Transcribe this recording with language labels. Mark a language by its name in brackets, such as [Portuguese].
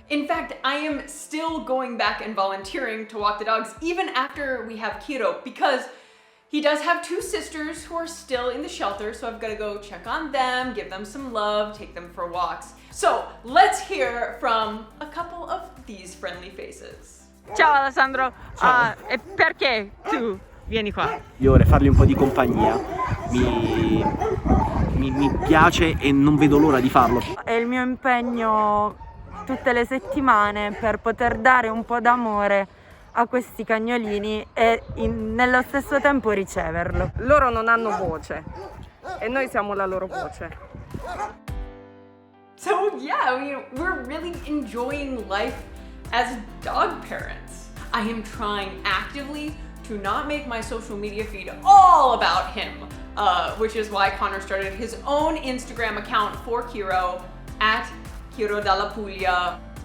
[English] In fact, I am still going back and volunteering to walk the dogs even after we have Kiro because he does have 2 sisters who are still in the shelter, so I've got to go check on them, give them some love, take them for walks. So let's hear from a couple of these friendly faces. [Italian] Ciao Alessandro, e perché tu vieni qua? Io vorrei fargli un po' di compagnia, mi piace e non vedo l'ora di farlo. È il mio impegno tutte le settimane per poter dare un po' d'amore a questi cagnolini e nello stesso tempo riceverlo. Loro non hanno voce e noi siamo la loro voce. [English] So yeah, we're really enjoying life as dog parents. I am trying actively to not make my social media feed all about him, which is why Connor started his own Instagram account for Kiro at Kiro dalla Puglia.